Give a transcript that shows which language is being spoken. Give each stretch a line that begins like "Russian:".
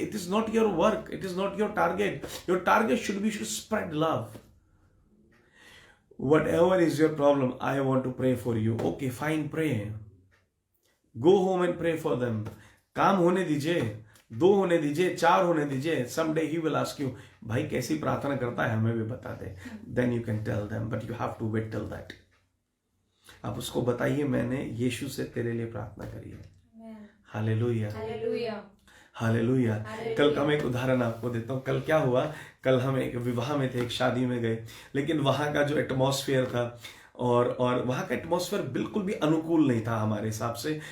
English: It is not your work, it is not your target. Your target should be, should spread love. Whatever is your problem, I want to pray for you. Okay, fine, pray. Go home and pray for them.
Hindi: काम होने दीजिए, 2 होने दीजिए, 4 होने दीजिए।
English: Someday he will ask you,
Hindi: भाई कैसी प्रार्थना करता है हमें भी बता दे।
English: Then you can tell them, but you have to wait till that.
Hindi: आप उसको बताइए मैंने यीशु से तेरे लिए प्रार्थना करी है। Hallelujah, hallelujah. कल का मैं एक उदाहरण आपको देता हूँ। कल क्या हुआ, कल हम एक विवाह में थे, एक शादी में गए, लेकिन वहाँ का जो एटमॉस्फेयर था और वहाँ का एटमॉस्फेयर बिल्कुल भी अनुकूल नहीं था हमारे हिसाब से।